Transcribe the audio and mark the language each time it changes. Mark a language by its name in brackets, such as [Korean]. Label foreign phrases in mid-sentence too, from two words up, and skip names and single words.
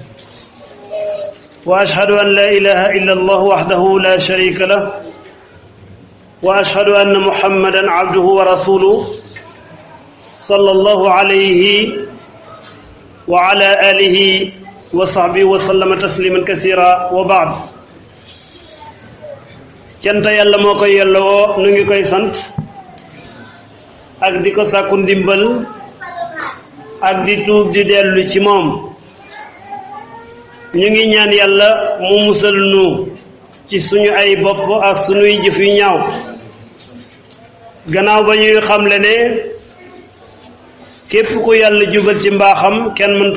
[Arabic] وأشهد أن لا إله إلا الله وحده لا شريك له وأشهد أن محمدا عبده ورسوله صلى الله عليه وعلى آله وصحبه وسلم تسليما كثيرا وبعد [Wolof] cant yàlla moo koy yelloo nu ngi koy sant ak di ko sàkku ndimbal ak di tuub di dellu ci moom ñu ngi ñaan yàlla mu musal nu ci suñu ay bopp ak suñuy jëf yu ñaaw gannaaw ba ñuy xamle ne képp ku yàlla jubal ci mbaaxam kenn mëntu